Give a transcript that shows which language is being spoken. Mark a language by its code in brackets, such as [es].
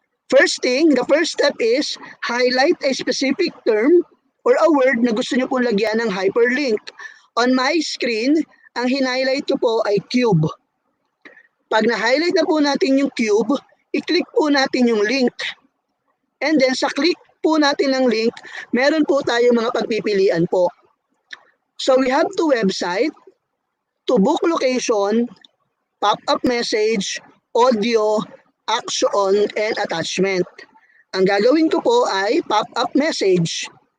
[en] First thing, the first step is highlight a specific term or a word [tl] na gusto nyo pong lagyan ng [en] hyperlink. On my screen, [tl] ang hinighlight ko po ay cube. Pag na-highlight na po natin yung cube, i-click po natin yung link. [en] And then [tl] sa click po natin ng link, meron po tayo mga pagpipilian po. [en] So we have two website, to book location, pop-up message, audio, action, and attachment. [tl] Ang gagawin ko po ay pop-up message.